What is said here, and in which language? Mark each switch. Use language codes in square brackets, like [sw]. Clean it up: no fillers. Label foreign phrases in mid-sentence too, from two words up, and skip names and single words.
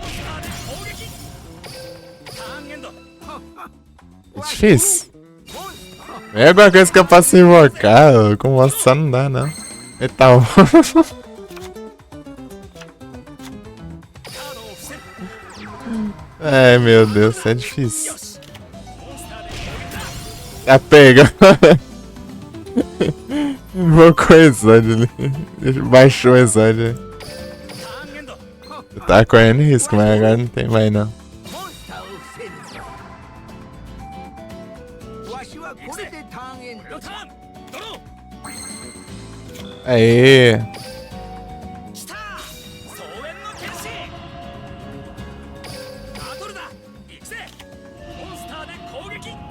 [pt] É difícil. É alguma coisa que eu posso invocar, com você não dá, não. Eita, ó. [ja] カードを伏せる [pt] Ai, meu Deus, isso é difícil. [ja] よしモンスターで攻撃だ [pt] Ah, pega. Invocou o exódio ali. Baixou o exódio. [ja] ターンエンド [pt] Eu tava correndo risco, mas agora não tem mais não. [ja] モンスターを伏せるぞわしはこれでターンエンドロターンドロ [pt] Aê. [ja] ー来た総援の剣士バトルだ行くぜモンスターで攻撃